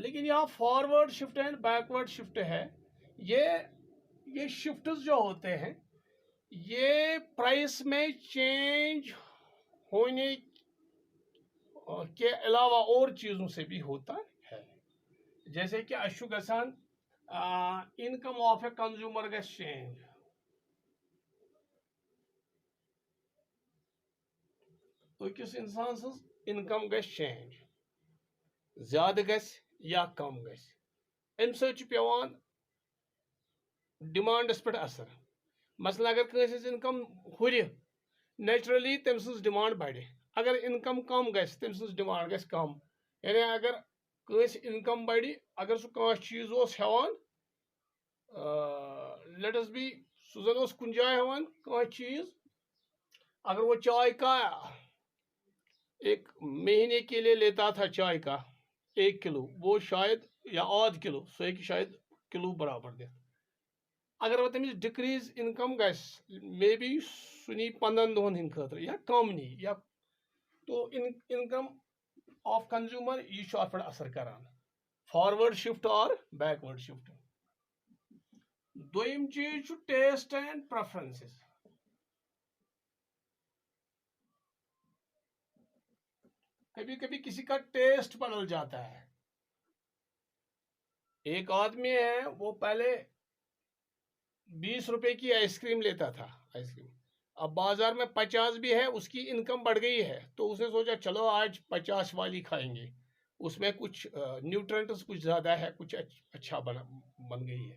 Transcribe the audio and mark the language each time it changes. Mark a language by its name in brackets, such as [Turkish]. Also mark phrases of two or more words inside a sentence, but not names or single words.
[Hindi] लेकिन यहाँ [English] forward shift and backward shift [Hindi] है। ये शिफ्ट्स जो होते हैं ये प्राइस में चेंज होने के अलावा और चीज़ों से भी होता है। [Kashmiri] जैसे कि अशु गसान [English] income of a consumer [Kashmiri] गस चेंज, अकिस इंसान सज इनकम गस चेंज, ज्यादा गस या कम गस, अम सवान डिमांडस पे असर। मसलन अगर कंस इनकम हुर, नेचुरली तम सज डिमांड बढ़, अगर इनकम कम गस तम सज डिमांड गस कम। यानी अगर कंस इनकम बढ़, अगर सह कह चीज हेवान, [English] let us be [Kashmiri] सुजन कुन जाए हेवान कह चीज, [Hindi] अगर वो चाय का एक महीने के लिए लेता था चाय का 1 किलो, वो शायद या आध किलो सो शायद किलो बराबर दे। [Kashmiri] अगर वो तमिस [English] decrease income [Kashmiri] गस, [English] maybe [Kashmiri] सह नी 15 दोहन हिंद खतर या कम नी, या तो [English] income of consumer [Kashmiri] यह अत पे असर करान, [English] forward shift और backward shift। [Hindi] दोयम चीज [English] taste and preferences. [Hindi] कभी कभी किसी का टेस्ट बदल जाता है। एक आदमी है वो पहले 20 रुपए की आइसक्रीम लेता था, आइसक्रीम अब बाजार में 50 भी है, उसकी इनकम बढ़ गई है तो उसने सोचा चलो आज 50 वाली खाएंगे, उसमें कुछ न्यूट्रेंट्स कुछ ज़्यादा है, कुछ अच्छा बन गई है।